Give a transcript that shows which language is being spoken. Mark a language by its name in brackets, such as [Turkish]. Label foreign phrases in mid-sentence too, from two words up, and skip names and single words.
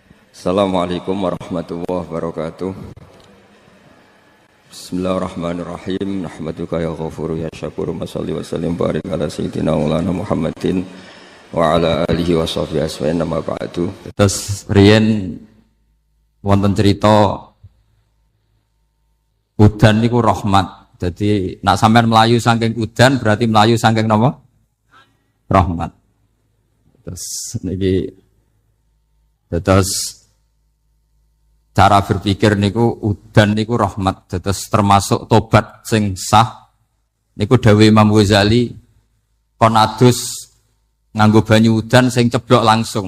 [Arabic] السلام عليكم ورحمة الله وبركاته. بسم الله الرحمن الرحيم. نحمدك يا غفور يا شكور. نصلي ونسلم ونبارك على سيدنا ومولانا محمد وعلى آله وصحبه أجمعين أما بعد. [Javanese] Terus riyen wonten cerita udan niku rahmat. Jadi nak sampean melayu saking udan berarti melayu saking napa? Rahmat. Terus cara berpikir niku udan niku rahmat, terus termasuk tobat sing sah niku dawuh Imam Ghazali kon adus nganggo banyu udan sing ceblok langsung.